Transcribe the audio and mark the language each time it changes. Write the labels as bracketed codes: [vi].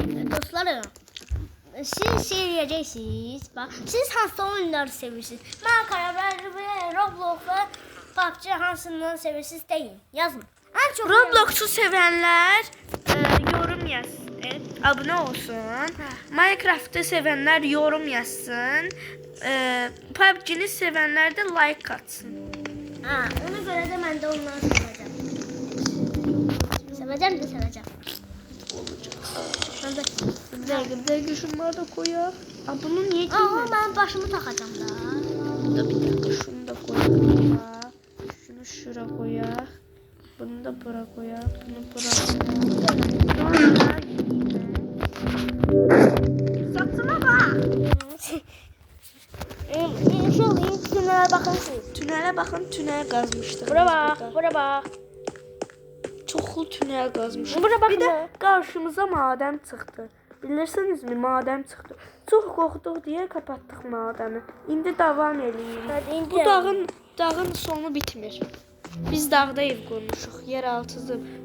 [tr] Dostlarım, siz seyredeceksiniz. [az] Bak, siz hansı oyunları sevirsiniz? Minecraft ve Roblox ve PUBG hansından sevirsiniz deyin. [tr] Yazın. En çok [az] Roblox'u sevənlər yorum yazsın, abunə olsun. Minecraft'ı sevənlər yorum yazsın. PUBG'ni sevənlər də like atsın. [tr] Ona göre de ben de onları seveceğim. Seveceğim. Bir dakika şunları da koyaq. Bunu niye giymedin? Ben başımı takacağım da. Bir dakika şunu da koyaq. Şunu şura koyaq. Bunu da bura koyaq. Bunu bura koyaq. Saçına bak. İnşallah tünele bakın siz. Tünele bakın, [az] tünel qazmışlar. [tr] Bura bak. [az] Çoxlu tünel qazmışlar. [tr] Bura bakın. [az] Bir də qarşımıza madəm çıxdı. Bilirsinizmi, madəm çıxdı. Çox qorxduq deyə kapatdıq madəmi. İndi davam eləyirik. Bu dağın sonu bitmir. Biz dağda ev qurmuşuq, yeraltısı.